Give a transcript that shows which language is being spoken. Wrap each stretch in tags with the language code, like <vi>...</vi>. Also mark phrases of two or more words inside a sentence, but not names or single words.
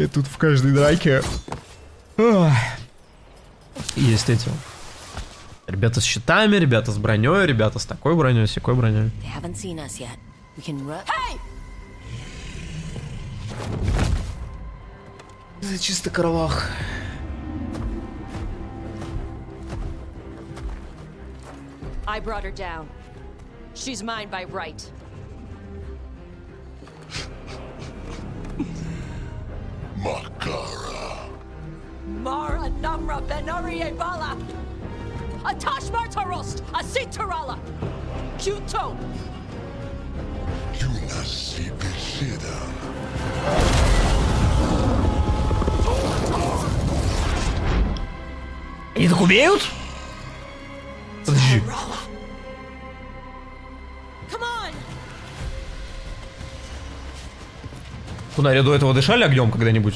<ru>Тут в каждой драке есть эти. Ребята с щитами, ребята с броней, ребята с такой броней, с такой броней. Это чисто кровах.</ru> <en>I brought her down. She's mine by right. Makara. Mara Namra Benarie Bala. Atash Martarost, Asitarala. Kuto. Юнаси беседа.</en> <ru>Они так умеют? Подожди. Кунари до этого дышали огнем когда-нибудь?</ru>